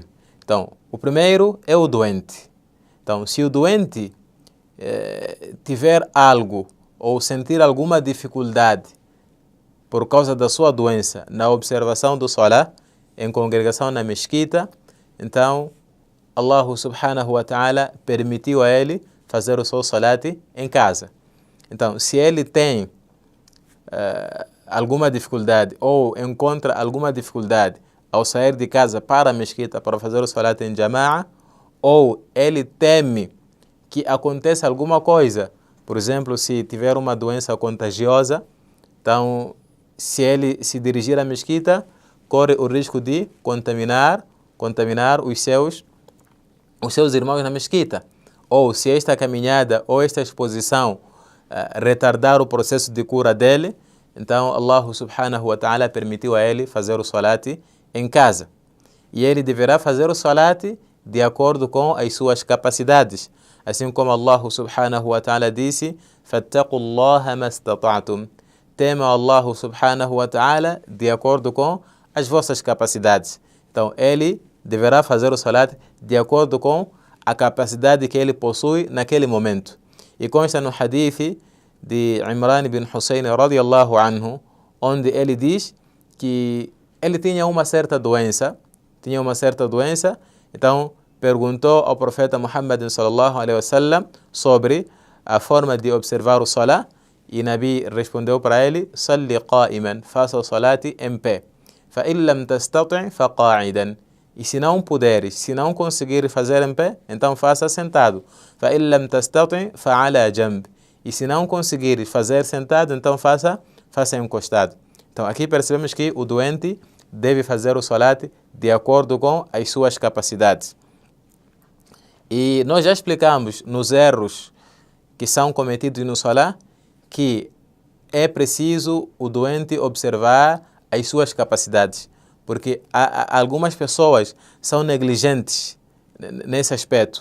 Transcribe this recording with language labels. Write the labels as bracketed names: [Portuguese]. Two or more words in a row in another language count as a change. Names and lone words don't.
[Portuguese] Então, o primeiro é o doente. Então, se o doente tiver algo ou sentir alguma dificuldade por causa da sua doença na observação do salat, em congregação na mesquita, então [Arabic] الله سبحانه وتعالى [Portuguese] permitiu a ele fazer o seu salat em casa. Então, se ele tem alguma dificuldade ou encontra alguma dificuldade ao sair de casa para a mesquita para fazer o salat em jama'a, ou ele teme que aconteça alguma coisa, por exemplo, se tiver uma doença contagiosa, então, se ele se dirigir à mesquita, corre o risco de contaminar os seus irmãos na mesquita. Ou se esta caminhada ou esta exposição retardar o processo de cura dele, então [Arabic] الله سبحانه وتعالى [Portuguese] permitiu a ele fazer o salat em casa. E ele deverá fazer o salat de acordo com as suas capacidades. Assim como [Arabic] الله سبحانه وتعالى [Portuguese] disse, [Arabic] فَاتَّقُوا اللَّهَ مَا اسْتَطَعْتُمْ. [Portuguese] Tema [Arabic] الله سبحانه وتعالى [Portuguese] de acordo com as vossas capacidades. Então, ele deverá fazer o salat de acordo com a capacidade que ele possui naquele momento. E consta no hadith de Imran bin Hussein [Arabic] رضي الله عنه, [Portuguese] onde ele diz que ele tinha uma certa doença, então perguntou ao profeta Muhammad [Arabic] صلى الله عليه وسلم [Portuguese] sobre a forma de observar o salat, e Nabi respondeu para ele: [Arabic] "صل قائما", [Portuguese] faça o salat em pé. [Arabic] "فإن لم تستطع فقاعدا", [Portuguese] e se não puderes, se não conseguir fazer em pé, então faça sentado. [Arabic] "فإن لم تستطع فعلى جنب", [Portuguese] e se não conseguir fazer sentado, então faça encostado. Então aqui percebemos que o doente deve fazer o salat de acordo com as suas capacidades. E nós já explicamos nos erros que são cometidos no salat que é preciso o doente observar as suas capacidades, porque algumas pessoas são negligentes nesse aspecto.